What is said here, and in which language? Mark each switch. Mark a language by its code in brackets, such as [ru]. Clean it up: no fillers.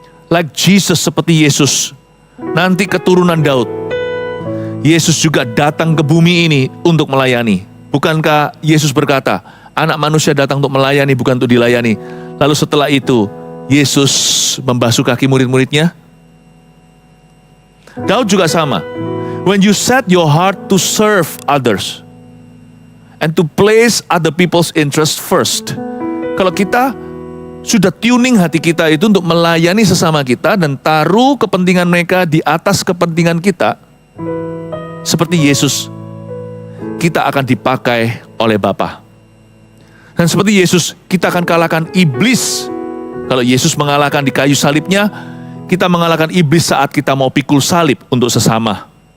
[en] like Jesus, [id] seperti Yesus, nanti keturunan Daud. Yesus juga datang ke bumi ini untuk melayani. Bukankah Yesus berkata, Anak manusia datang untuk melayani, bukan untuk dilayani. Lalu setelah itu, Yesus membasuh kaki murid-muridnya. Daud juga sama. [en] When you set your heart to serve others and to place other people's interest first. [id] Kalau kita sudah tuning hati kita itu untuk melayani sesama kita dan taruh kepentingan mereka di atas kepentingan kita, seperti Yesus, kita akan dipakai oleh Bapa. Dan seperti Yesus, kita akan kalahkan iblis. Kalau Yesus mengalahkan di kayu salibnya, kita mengalahkan iblis saat kita mau pikul salib untuk sesama.